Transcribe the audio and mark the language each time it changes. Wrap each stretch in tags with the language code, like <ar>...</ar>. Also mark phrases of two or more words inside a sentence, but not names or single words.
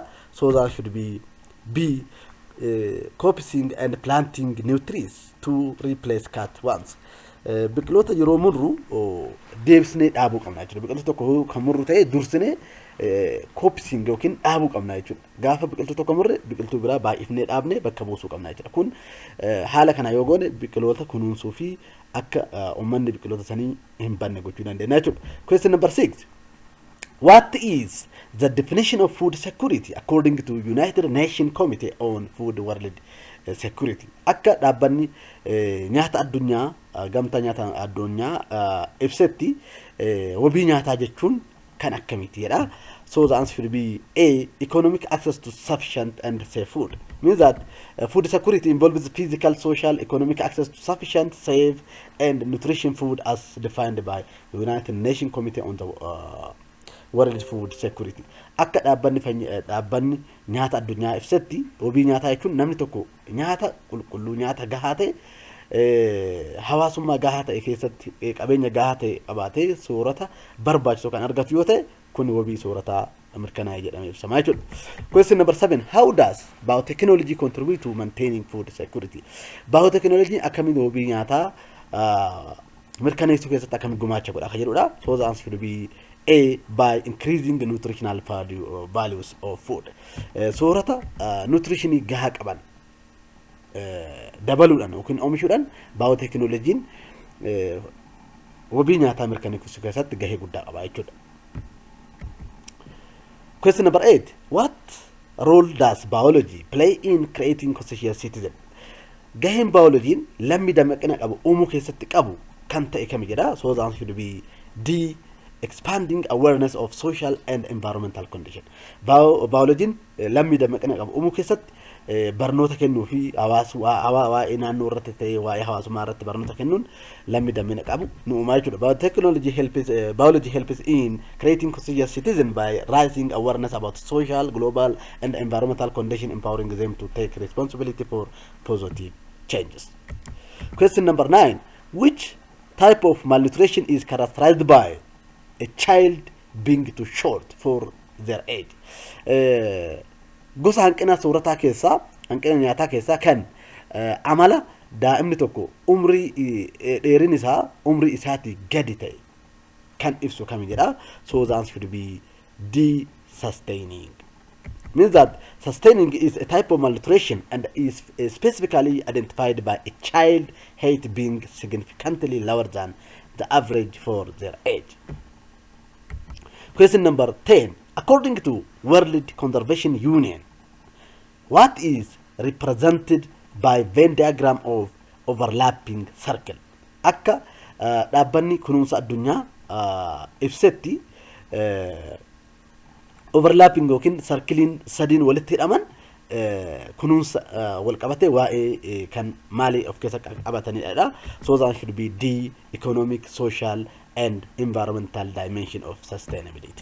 <en>So that should be B. Copsing and planting new trees to replace cut ones.</en> <om>Biqiloota yeroo murru deebisnee dhaabuu qabna jechuudha. Biqiltuu tokko kan murru ta'e dursinee copsing yookiin dhaabuu qabna jechuudha. Gaafa biqiltuu tokko murre biqiltuu biraa baay'ifnee dhaabnee bakka buusuu qabna jechuudha. Kun haala kana yoo goone biqiloota kunuunsuu fi akka uummanni biqiloota sanii hin banne gochuu dandeenya jechuudha.</om> <en>Question number 6. What is the definition of food security according to United Nations Committee on Food World Security?</en> <om>Akka dhaabbanni nyaata addunyaa gamtaa nyaata addunyaa ibsetti wabii nyaataa jechuun kan akkamiiti jedha.</om> <en>So the answer should be A. Economic access to sufficient and safe food. Means that food security involves physical, social, economic access to sufficient, safe and nutrition food as defined by the United Nations Committee on the World Food Security.</en> <om>Akka dhaabbanni nyaata addunyaa ibsetti wabii nyaataa jechuun namni tokko nyaata qulqulluu nyaata gahaa ta'e hawaasummaa gahaa ta'e keessatti qabeenya gahaa ta'e qabaatee soorata barbaachisu kan argatu yoo ta'e kun wabii soorataa mirkanaa'ee jedhamee ibsamaa jechuudha.</om> <en>Question number 7. How does biotechnology contribute to maintaining food security?</en> <om>Biotechnology akkamiin wabii nyaataa mirkaneessuu keessatti akkamiin gumaacha godha akka jedhudha.</om> <en>So the answer should be A, by increasing the nutritional values of food.</en> <om>Soorata nutritionii gahaa qaban dabaluudhaan yookiin oomishuudhaan baayootekinooloojiin wabii nyaataa mirkaneessuu keessatti gahee guddaa qaba jechuudha.</om> <en>Question number 8. What role does biology play in creating conscious citizen?</en> <om>Gaheen biolojiin lammii dammaqina qabu uumuu keessatti qabu kan ta'e kami jedha.</om> <en>So the answer should be D, expanding awareness of social and environmental condition.</en> <om>Biologiin lammii dammaqina qabu uumuu keessatti barnoota kennuu fi waa'ee naannoo irratti ta'ee waa'ee hawaasummaa irratti barnoota kennuun lammii dammaqina qabu nu uumaa jechuudha.</om> <en>Biology helps in creating conscious citizen by raising awareness about social, global and environmental condition, empowering them to take responsibility for positive changes. Question number 9. Which type of malnutrition is characterized by a child being too short for their age?</en> <om>Gosa hanqina soorataa keessaa hanqina nyaataa keessaa kan amala daa'imni tokko dheerin isaa umrii isaatii gadi ta'e kan ibsu kami jedha.</om> <en>So the answer should be D, sustaining. Means that sustaining is a type of malnutrition and is specifically identified by a child height being significantly lower than the average for their age. Question number 10. According to World Conservation Union, what is represented by Venn diagram of overlapping circle?</en> <om>Akka dhaabbanni kunuunsa addunyaa ibsetti overlapping yookiin sarkiliin sadiin walitti hidhaman kunuunsa wal qabatee waa'ee kan maalii of keessa qabatanidha.</om> <en>So that should be D, economic, social and environmental dimension of sustainability.</en>